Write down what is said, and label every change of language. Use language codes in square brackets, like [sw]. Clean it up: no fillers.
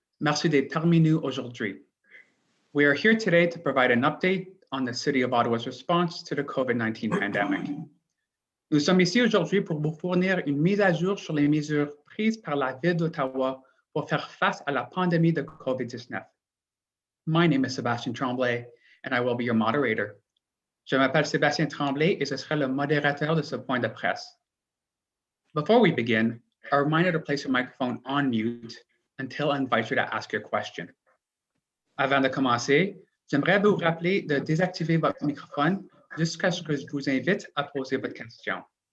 [fr] Merci d'être parmi nous aujourd'hui. [en] We are here today to provide an update on the City of Ottawa's response to the COVID-19 pandemic. [fr] Nous sommes ici aujourd'hui pour vous fournir une mise à jour sur les mesures prises par la Ville d'Ottawa pour faire face à la pandémie de COVID-19. [en] My name is Sébastien Tremblay, and I will be your moderator. [fr] Je m'appelle Sébastien Tremblay et je serai le modérateur de ce point de presse. [en] Before we begin, a reminder to place your microphone on mute until I invite you to ask your question. [fr] Avant de commencer, j'aimerais vous rappeler de désactiver votre microphone jusqu'à ce que je vous invite à poser votre question.